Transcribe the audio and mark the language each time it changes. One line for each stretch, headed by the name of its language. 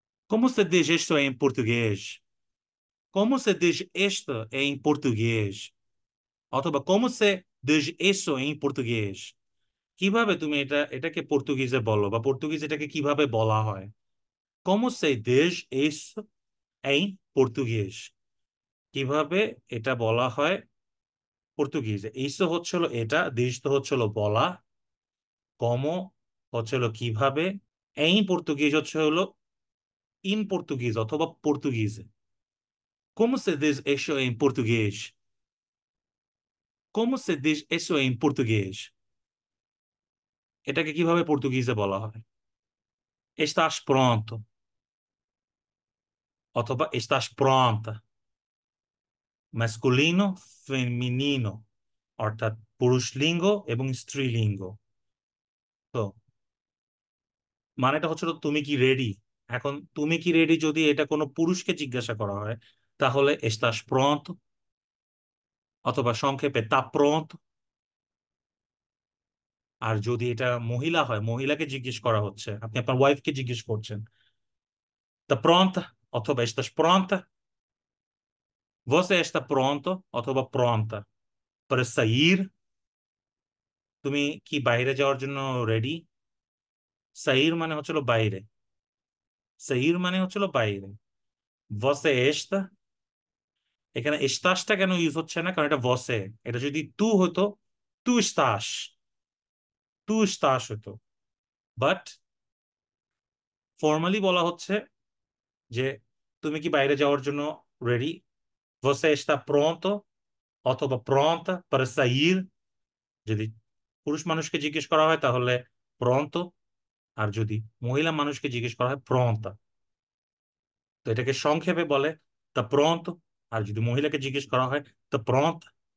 Portuguese: Como se diz isto em português? Como se diz isto em português?
Bangla: অথবা
Portuguese: como se diz isso em português?
Bangla: কিভাবে তুমি এটাকে পর্তুগিজে বলো বা পর্তুগিজ এটাকে কিভাবে বলা হয়?
Portuguese: Como se diz isso em português?
Bangla: কিভাবে এটা বলা হয় পর্তুগিজে? isso হলো এটা, diz তো হলো বলা, como হলো কিভাবে, em português হলো in português অথবা পর্তুগিজে।
Portuguese: Como se diz isso em português? Como se diz isso em português?
Bangla: এটাকে কিভাবে পর্তুগিজে বলা হয়?
Portuguese: Estás pronto
Bangla: অথবা
Portuguese: estás pronta,
Bangla: masculino, feminino, অর্থাৎ পুরুষলিঙ্গ এবং স্ত্রীলিঙ্গ। তো মানেটা হচ্ছে তুমি কি রেডি? এখন তুমি কি রেডি যদি এটা কোনো পুরুষকে জিজ্ঞাসা করা হয়, তাহলে
Portuguese: estás pronto
Bangla: অথবা সংক্ষেপে
Portuguese: tá pronto।
Bangla: আর যদি এটা মহিলা হয়, মহিলাকে জিজ্ঞেস করা হচ্ছে, আপনি আপনার ওয়াইফকে জিজ্ঞেস করছেন,
Portuguese: tá pronta
Bangla: অথবা
Portuguese: estás pronta, você está pronto
Bangla: অথবা
Portuguese: pronta para sair,
Bangla: তুমি কি বাইরে যাওয়ার জন্য রেডি? sair মানে হচ্ছিল বাইরে। sair মানে হচ্ছিল বাইরে। você está, এখানে স্টাসটা কেন ইউজ হচ্ছে না? কারণ এটা você। এটা যদি তু হতো, তু স্টাস, তু স্টাস হতো। বাট ফর্মালি বলা হচ্ছে যে তুমি কি বাইরে যাওয়ার জন্য রেডি?
Portuguese: você está pronto
Bangla: অথবা
Portuguese: pronta para sair।
Bangla: যদি পুরুষ মানুষকে জিজ্ঞেস করা হয় তাহলে pronto, আর যদি মহিলা মানুষকে জিজ্ঞেস করা হয় pronta। তো এটাকে সংক্ষেপে বলে তা pronto, আর যদি মহিলাকে জিজ্ঞেস করা হয় তা pronta।